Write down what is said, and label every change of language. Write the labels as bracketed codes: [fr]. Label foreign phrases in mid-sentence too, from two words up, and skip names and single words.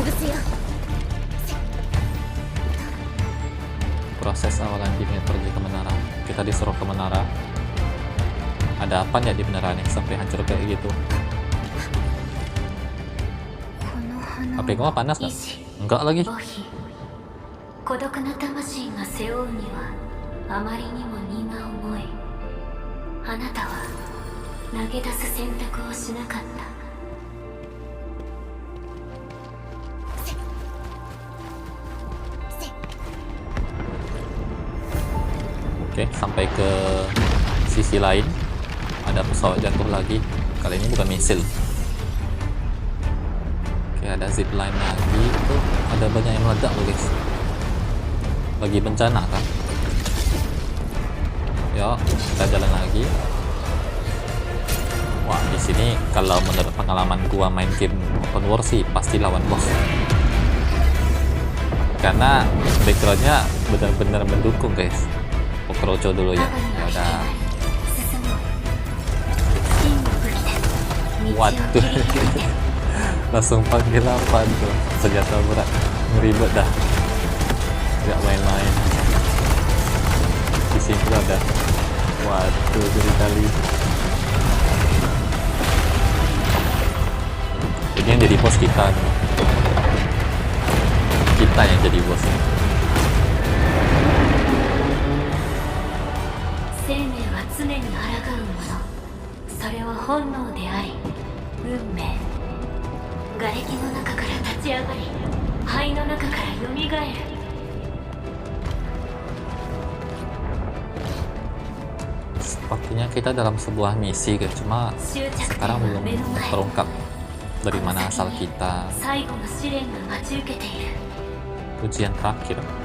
[id] Proses awalan Jimmy pergi ke menara. Kita disuruh ke menara. Ada apa ya di menara nih sampai hancur kayak gitu? HP gua panas kan? Enggak lagi. [ja] 孤独な魂が背負うにはあまりにも荷が重い。あなたは投げ出す選択をしなかった。 [id] Oke, sampai ke sisi lain. Ada pesawat jatuh lagi. Kali ini bukan misil. Oke, ada zipline lagi. Itu ada banyak yang meledak loh guys. Lagi bencana kan? Yuk, kita jalan lagi. Wah, di sini kalau menurut pengalaman gua main game [en] open world [id] sih pasti lawan bos. Karena backgroundnya benar-benar mendukung guys. Pokroco dulu ya. Ya udah. Waduh. Langsung panggil apa tuh? Senjata berat. Ngeribet dah. Gak main-main. Di sini ada. Waduh, jadi kali. Ini yang jadi bos kita nih. Kita yang jadi bosnya. [ja] 生命は常に抗うもの。それは本能であり運命。瓦礫の中から立ち上がり灰の中からよみがえる。 [id] Sepertinya kita dalam sebuah misi guys, cuma sekarang belum terungkap dari mana asal kita. Ujian terakhir.